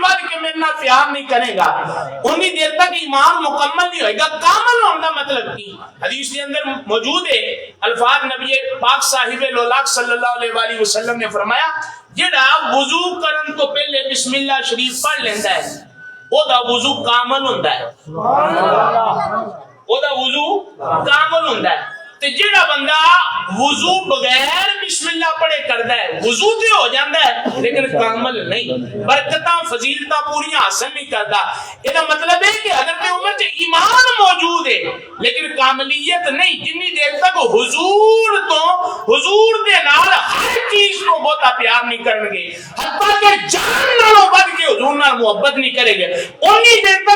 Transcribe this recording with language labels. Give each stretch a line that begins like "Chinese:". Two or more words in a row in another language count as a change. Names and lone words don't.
Punjabi: بڑھ کے میرے نال پیار نہیں کرے گا اتنی دیر تک ایمان مکمل نہیں ہوئے گا کامل ہونے کا مطلب کی حدیث کے اندر موجود ہے الفاظ نبی پاک صاحب الولاق صلی اللہ علیہ وآلہ وسلم نے فرمایا جڑا وضو کرن تو پہلے بسم اللہ شریف پڑھ لیندا ہے او دا وضو کامل ہوندا ہے سبحان اللہ او دا وضو کامل ہوندا ہے تے جڑا بندہ وضو بغیر بسم اللہ پڑھے کردا ہے وضو تے ہو جاندا ہے لیکن کامل نہیں برکتاں فضیلتاں پوریاں حاصل نہیں کردا اے دا مطلب ہے کہ حضرت عمر تے ایمان موجود ہے لیکن کاملیت نہیں جنی دیر تک حضور دے نال ہر چیز کو بہتا پیار نہیں کرن گے حتیٰ کہ جان نالوں بڑھ کے حضور نال محبت نہیں کرے گے انی دیر تک